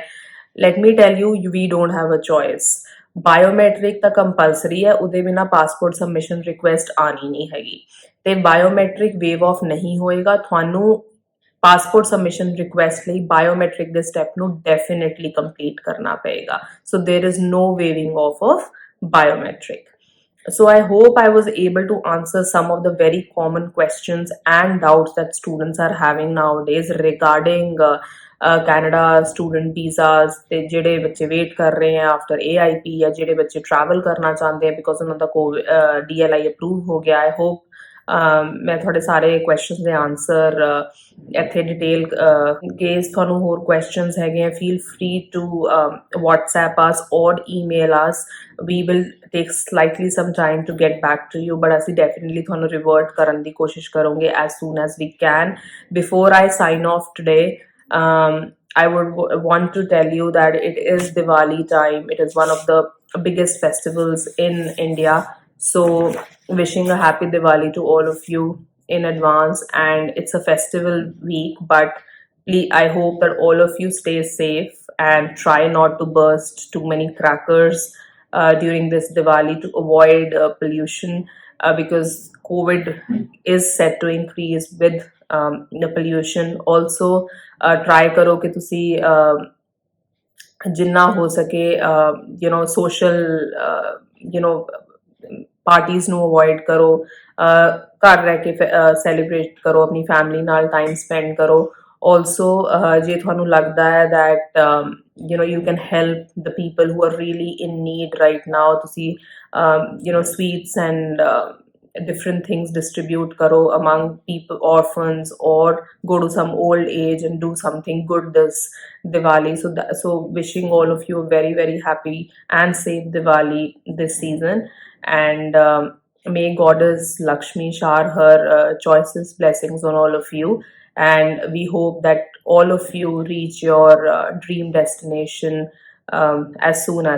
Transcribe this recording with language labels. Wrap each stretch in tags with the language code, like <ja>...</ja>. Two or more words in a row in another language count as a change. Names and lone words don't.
<en>let me tell you we don't have a choice.</en> <pa>ਬਾਇਓਮੈਟ੍ਰਿਕ ਤਾਂ ਕੰਪਲਸਰੀ ਹੈ, ਉਹਦੇ ਬਿਨਾਂ</pa> <en>passport submission request</en> <pa>ਆਣੀ ਨਹੀਂ ਹੈਗੀ ਤੇ ਬਾਇਓਮੈਟ੍ਰਿਕ</pa> <en>waive off</en> <pa>ਨਹੀਂ ਹੋਏਗਾ। ਤੁਹਾਨੂੰ</pa> <en>passport submission request</en> <pa>ਲਈ ਬਾਇਓਮੈਟ੍ਰਿਕ ਦੇ ਸਟੈਪ ਨੂੰ</pa> <en>definitely complete</en> <pa>ਕਰਨਾ ਪਏਗਾ।</pa> <en>so there is no waiving off of biometric. So I hope I was able to answer some of the very common questions and doubts that students are having nowadays regarding Canada student visas</en> <pa>ਤੇ ਜਿਹੜੇ ਬੱਚੇ ਵੇਟ ਕਰ ਰਹੇ हैं</pa> <en>after AIP</en> <pa>ਜਾਂ ਜਿਹੜੇ ਬੱਚੇ travel ਕਰਨਾ ਚਾਹੁੰਦੇ हैं</pa> <en>because</en> <pa>ਉਹਨਾਂ ਦਾ DLI ਅਪਰੂਵ ਹੋ ਗਿਆ।</pa> <en>I hope</en> <pa>ਮੈਂ ਤੁਹਾਡੇ ਸਾਰੇ ਕੁਐਸਚਨਸ ਦੇ ਆਨਸਰ ਇੱਥੇ ਡਿਟੇਲ ਕੇਸ ਤੁਹਾਨੂੰ ਹੋਰ ਕੁਐਸਚਨਸ ਹੈਗੇ ਆ</pa> <en>feel free to WhatsApp us or email us. We will take slightly some time to get back to you, but</en> <pa>ਅਸੀਂ definitely ਤੁਹਾਨੂੰ revert ਕਰਨ ਦੀ ਕੋਸ਼ਿਸ਼ ਕਰਾਂਗੇ</pa> <en>as soon as we can. Before I sign off today, I would want to tell you that it is Diwali time. It is one of the biggest festivals in India. So wishing a happy Diwali to all of you in advance, and it's a festival week, but I hope that all of you stay safe and try not to burst too many crackers during this Diwali to avoid pollution because COVID is set to increase with the pollution. Also try</en> <pa>ਕਰੋ ਕਿ ਤੁਸੀਂ ਜਿੰਨਾ ਹੋ ਸਕੇ</pa> <en>social parties</en> <pa>ਨੂੰ ਅਵੋਇਡ ਕਰੋ, ਘਰ ਰਹਿ ਕੇ ਸੈਲੀਬ੍ਰੇਟ ਕਰੋ, ਆਪਣੀ ਫੈਮਿਲੀ ਨਾਲ</pa> <en>time spend</en> <pa>ਕਰੋ।</pa> <en>ਆਲਸੋ</en> <pa>ਜੇ ਤੁਹਾਨੂੰ ਲੱਗਦਾ ਹੈ</pa> <en>that you can help the people who are really in need right now, ਤੁਸੀਂ sweets and different things distribute karo among people, orphans, or go to some old age and do something good this Diwali. So wishing all of you a very very happy and safe Diwali this season, and may Goddess Lakshmi shower her choicest blessings on all of you, and we hope that all of you reach your dream destination as soon as possible.</en>